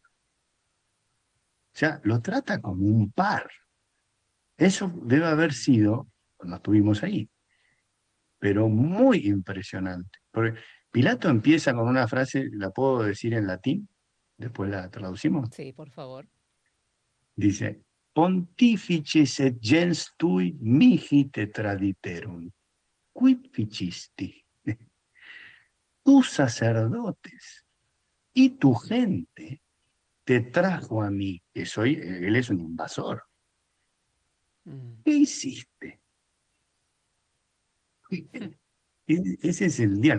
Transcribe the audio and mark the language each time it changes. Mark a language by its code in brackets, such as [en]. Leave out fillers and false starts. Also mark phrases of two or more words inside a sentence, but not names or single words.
[es] O sea, lo trata como un par. Eso debe haber sido, cuando estuvimos ahí, pero muy impresionante. Porque Pilato empieza con una frase, la puedo decir en latín, después la traducimos. Sí, por favor. Dice, [la] Pontificis et gens tui mihi te traditerum, quid ficisti? [es] Tus sacerdotes y tu gente te trajo a mí, él es un invasor. Mm. ¿Qué hiciste? Ese es el diálogo.